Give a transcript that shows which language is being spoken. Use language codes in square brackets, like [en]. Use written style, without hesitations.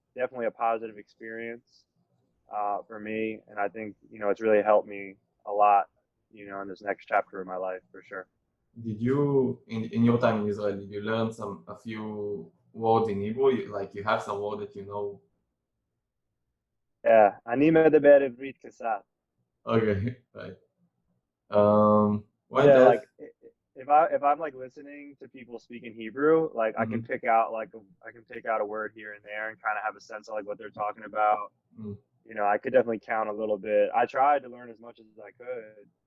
[en] Definitely a positive experience for me, and I think it's really helped me a lot, in this next chapter of my life for sure. Did you, in your time in Israel, did you learn a few words in Hebrew? Like you have some word that you know? [he] Yeah, אני מדבר עברית קצת. [en] Okay, right. Well, Yeah, that, like if I'm like listening to people speaking Hebrew, like I can mhm, pick out a word here and there and kind of have a sense of like what they're talking about. mm. I could definitely count a little bit. I tried to learn as much as I could.